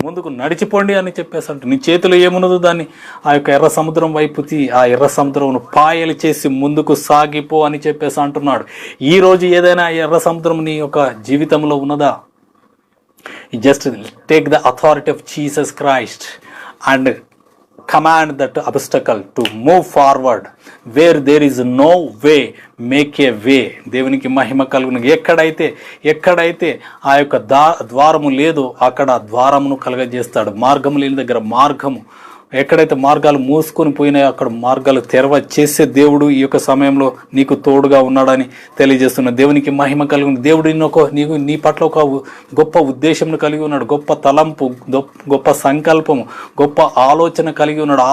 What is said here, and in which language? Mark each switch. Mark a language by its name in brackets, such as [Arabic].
[Telugu] ముందుకు నడిచిపోండి అని చెప్పేసి అంటున్నాడు. నీ చేతిలో ఏమున్నదో దాన్ని ఆ యొక్క ఎర్ర సముద్రం వైపు ఆ ఎర్ర సముద్రం పాయలు చేసి ముందుకు సాగిపో అని చెప్పేసి అంటున్నాడు. ఈ రోజు ఏదైనా ఎర్ర సముద్రం నీ యొక్క జీవితంలో ఉన్నదా? [English] Just take the authority of Jesus Christ and command that obstacle to move forward. Where there is no way, make a way. [Telugu] దేవునికి మహిమ కలుగును. ఎక్కడైతే ఆ యొక్క ద్వారము లేదో అక్కడ ద్వారమును కలగజేస్తాడు. మార్గము లేని దగ్గర మార్గము, ఎక్కడైతే మార్గాలు మూసుకొని పోయినాయో అక్కడ మార్గాలు తెరవ చేసే దేవుడు ఈ యొక్క సమయంలో నీకు తోడుగా ఉన్నాడని తెలియజేస్తున్న. దేవునికి మహిమ కలుగును. దేవుడు నీ పట్ల ఒక గొప్ప ఉద్దేశంను కలిగి ఉన్నాడు, గొప్ప తలంపు, గొప్ప సంకల్పము, గొప్ప ఆలోచన కలిగి ఉన్నాడు.